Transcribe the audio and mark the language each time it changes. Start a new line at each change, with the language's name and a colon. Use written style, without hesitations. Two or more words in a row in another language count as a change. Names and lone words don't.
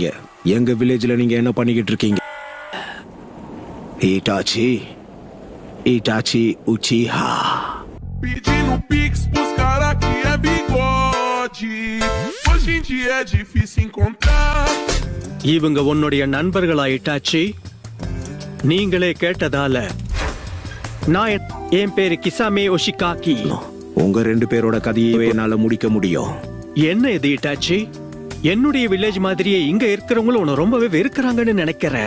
Tamil: எங்க வில்லேஜ்ல நீங்க என்ன பண்ணிக்கிட்டு இருக்கீங்க? Itachi Uchiha.
Portuguese: Pedindo pix pros cara que é bigode. Hoje em dia é difícil encontrar.
Tamil: இவங்க உன்னுடைய நண்பர்களா இட்டாச்சி? நீங்களே கேட்டதால நான் என் பேரு கிசாமே ஒஷிகாக்கி. உங்க ரெண்டு பேரோட கதையை என்னால முடிக்க முடியும். என்ன இது இட்டாச்சி? என்னுடைய வில்லேஜ் மாதிரியே இங்க இருக்கிறவங்களும் உன்னை ரொம்பவே வெறுக்கிறாங்கன்னு நினைக்கிறேன்.